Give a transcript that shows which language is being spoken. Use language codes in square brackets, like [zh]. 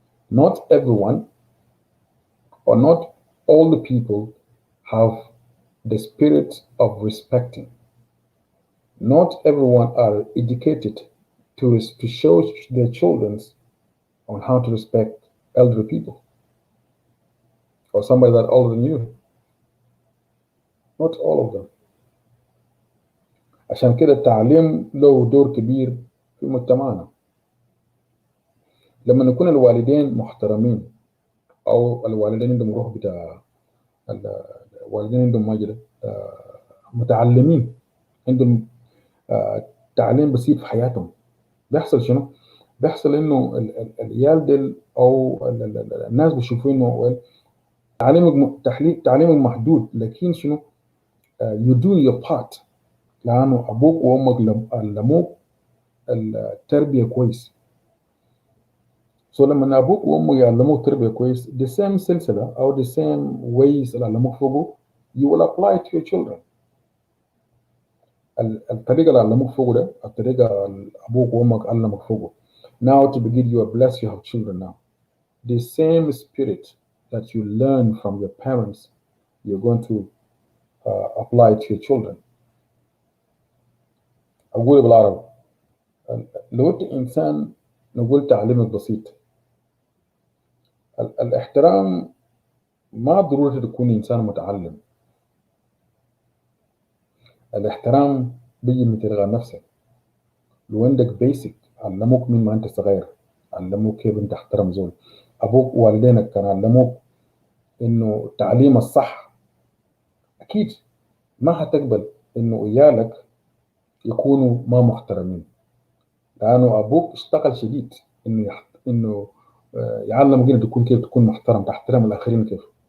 [en] Not everyone or not all the people have the spirit of respecting. Not everyone are educated to show their children on how to respect elderly people or somebody that older than you. Not all of them. [ar] عشان كده التعليم له دور كبير في مجتمعنا. لما نكون الوالدين محترمين او الوالدين عندهم روح بتاع الوالدين عندهم مجد متعلمين، عندهم تعليم بسيط في حياتهم، بيحصل شنو؟ بيحصل انه العيال ديل او الناس بيشوفوا انه تعليمك محدود، لكن شنو؟ [en] you do your part، [ar] لانه ابوك وامك علموك التربيه كويس. لما ابوك وامك يعلموك تربيه كويس، [en] the same [ar] سلسله او [en] the same ways [ar] اللي علموك فوقه [en] you will apply to your children. [ar] الطريقه اللي علموك فوقه ده، الطريقه اللي ابوك وامك علمك فوقه. [en] Now to begin you are blessed, you have children now. the same spirit that you learn from your parents, you're going to apply to your children. [ar] أقول بالعربي لو أنت إنسان نقول تعليمك بسيط، الاحترام ما ضروري تكون إنسان متعلم. الاحترام بيجي من تلقى نفسك. لو عندك بيسك علموك من ما أنت صغير، علموك كيف أنت تحترم زول، أبوك والدينك كانوا علموك إنه التعليم الصح، أكيد ما هتقبل إنه عيالك يكونوا ما محترمين، لأنه أبوك اشتغل شديد إنه يعلمك إنك تكون كيف تكون محترم، تحترم الآخرين كيف.